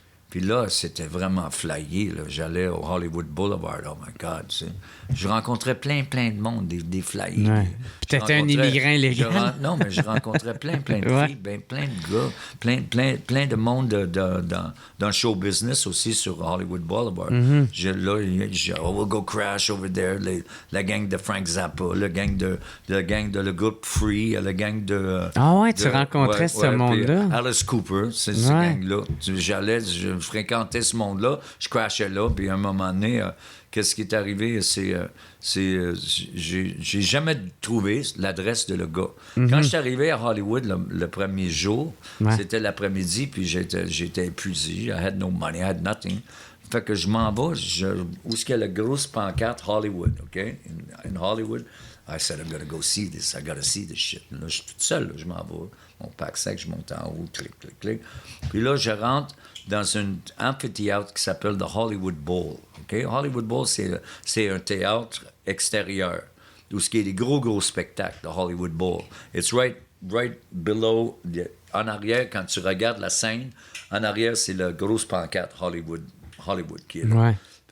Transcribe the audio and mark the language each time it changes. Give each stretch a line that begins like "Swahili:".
French: Puis là, c'était vraiment flyé, là. J'allais au Hollywood Boulevard.
English: Oh my God,
French: tu sais. Je rencontrais plein de monde, des flyers. Ouais. Puis t'étais un immigrant illégal. Non, mais je rencontrais plein de filles, plein de gars, plein de monde dans le show business aussi sur Hollywood Boulevard.
English: We'll go crash over there.
French: La gang de Frank Zappa, la gang de le groupe Free, la gang de... tu rencontrais ce monde-là? Alice Cooper, c'est cette gang-là. Je fréquentais ce monde-là, je crashais là, puis à un moment donné... Qu'est-ce qui est arrivé, j'ai jamais trouvé l'adresse de le gars. Quand je suis arrivé à Hollywood le premier jour, c'était l'après-midi, puis j'étais épuisé.
English: I had no money, I had nothing.
French: Fait que je m'en vais, où est-ce qu'il y a la grosse pancarte Hollywood, OK?
English: In Hollywood, I said, I'm gonna go see this, I gotta see this shit.
French: Là, je suis tout seul, là, je m'en vais. Mon pack-sac, je monte en haut, clic. Puis là, je rentre dans un amphithéâtre qui s'appelle The Hollywood Bowl. Okay? Hollywood Bowl, c'est un théâtre extérieur où il y a des gros spectacles, The Hollywood Bowl.
English: It's right below,
French: en arrière, quand tu regardes la scène, en arrière, c'est la grosse pancarte Hollywood qui est là. Ouais.